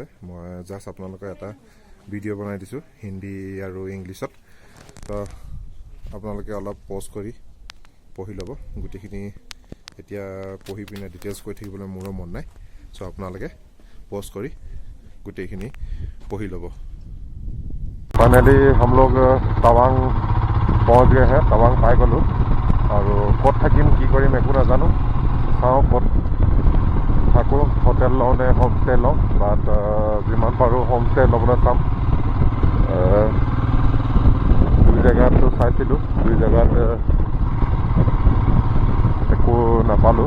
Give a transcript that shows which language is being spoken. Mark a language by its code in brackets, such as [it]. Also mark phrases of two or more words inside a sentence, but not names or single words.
[as] মই জাষ্ট আপোনালোকক এটা ভিডিঅ' বনাই দিছোঁ হিন্দী আৰু ইংলিছত। তো আপোনালোকে অলপ পজ কৰি পঢ়ি ল'ব গোটেইখিনি। এতিয়া পঢ়ি পিনে ডিটেইলছ কৈ থাকিবলৈ মোৰো মন নাই। চ' আপোনালোকে পজ কৰি গোটেইখিনি পঢ়ি ল'ব। [hi] फाइनली हम लोग तवांग पहुँच गए हैं, [as] টাৱাং পাই গ'লোঁ। আৰু ক'ত থাকিম কি কৰিম একো নাজানো। চাওঁ ক'ত থাকোঁ, হোটেল লওঁ নে হোমষ্টে লওঁ। বাট যিমান পাৰোঁ হোমষ্টে ল'বলৈ চাম। দুই জেগাতো চাইছিলোঁ, দুই জেগাত একো নাপালোঁ।